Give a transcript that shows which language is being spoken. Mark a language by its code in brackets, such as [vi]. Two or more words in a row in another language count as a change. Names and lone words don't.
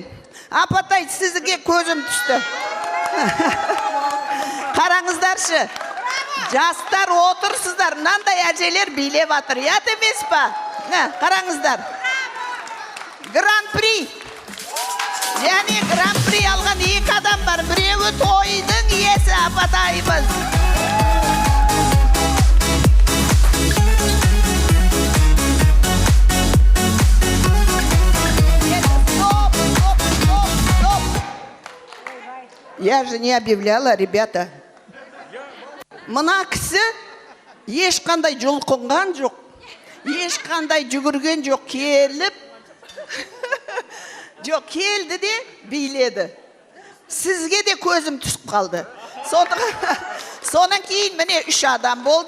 [kk] Апатай, сізге көзім түсті. Қараңыздаршы, жастар отырсыздар, мынандай әжелер билеп атыр, ят емес па? Қараңыздар. Гран-при. Және гран-при алған екі адам бар. Біреуі тойдың иесі Апатайымыз. [ru] Я же не объявляла, ребята. [kk] Мына кісі ешқандай жұлқынған жоқ, ешқандай жүгірген жоқ, келіп, жоқ, келді де биледі. Сізге де көзім түсіп қалды. Сонан кейін міне 3 адам болды.